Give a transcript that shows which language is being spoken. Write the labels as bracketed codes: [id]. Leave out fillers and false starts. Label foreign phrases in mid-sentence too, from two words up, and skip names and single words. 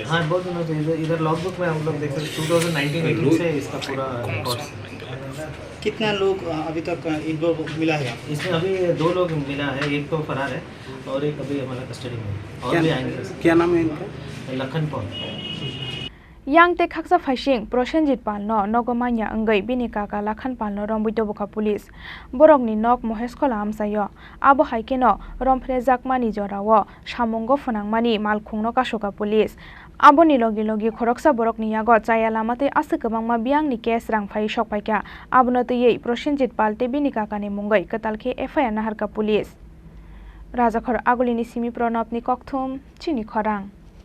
[hi] हाँ, बहुत दिनों से इधर लॉगबुक में हम लोग देख सकते 2019-18 से इसका पूरा रिकॉर्ड्स। कितना लोग अभी तक इनको मिला है? इसमें अभी 2 लोग मिला है, एक तो फरार है और एक अभी हमारा कस्टडी में है। और भी आएंगे। क्या नाम है इनका? लखन पॉल। [trp] Yang te khaksa phasing Prosenjit Palno nogomanya angai bini kaka Lakhan Palno rombito boka police borok ni nok Mohesh Khola amsayo abo haikeno rompre jakmani jorawo samongo phonangmani malkhungno kasoka police abo ni logi logi khoroksa borok ni yago chaya lamate ase kabangma biang ni case rang phai sokpaika abono tei Prosenjit Pal te bini kaka ni mungai katalke FIR naharka police Rajakhor agulini simi pronop ni kokthum chini khorang